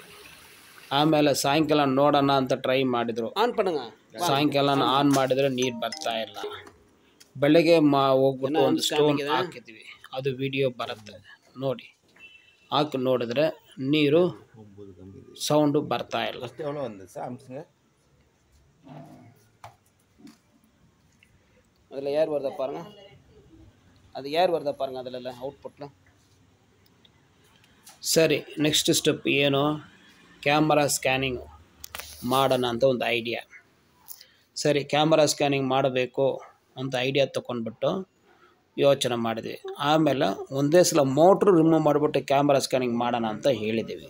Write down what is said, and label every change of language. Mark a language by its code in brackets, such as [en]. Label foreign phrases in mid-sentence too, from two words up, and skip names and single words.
[kn] ಆಮೇಲೆ ಸಾಯಂಕಾಲ ನೋಡೋಣ ಅಂತ ಟ್ರೈ ಮಾಡಿದರು. ಸಾಯಂಕಾಲ ಆನ್ ಮಾಡಿದರೆ ನೀರು ಬರ್ತಾ ಇಲ್ಲ. ಬೆಳಗ್ಗೆ ಹೋಗ್ಬಿಟ್ಟು ಒಂದು ಸ್ಟೋನ್ ಹಾಕಿದ್ವಿ, ಅದು ವಿಡಿಯೋ ಬರುತ್ತೆ ನೋಡಿ. ಹಾಕಿ ನೋಡಿದ್ರೆ ನೀರು ಸೌಂಡು ಬರ್ತಾ ಇಲ್ಲ. [ta] அதில் ஏர் வருதா பாருங்க, அது ஏர் வருதா பாருங்க, அதில் ಔಟ್ಪುಟ್ಲು. [kn] ಸರಿ, [en] next step [kn] ಏನು, [en] camera scanning [kn] ಮಾಡೋಣ ಅಂತ ಒಂದು ಐಡಿಯಾ. ಸರಿ [en] camera scanning [kn] ಮಾಡಬೇಕು ಅಂತ ಐಡಿಯಾ ತೊಗೊಂಡ್ಬಿಟ್ಟು ಯೋಚನೆ ಮಾಡಿದ್ವಿ. ಆಮೇಲೆ ಒಂದೇ ಸಲ [en] motor remove [kn] ಮಾಡಿಬಿಟ್ಟು [en] camera scanning [kn] ಮಾಡೋಣ ಅಂತ ಹೇಳಿದ್ದೀವಿ.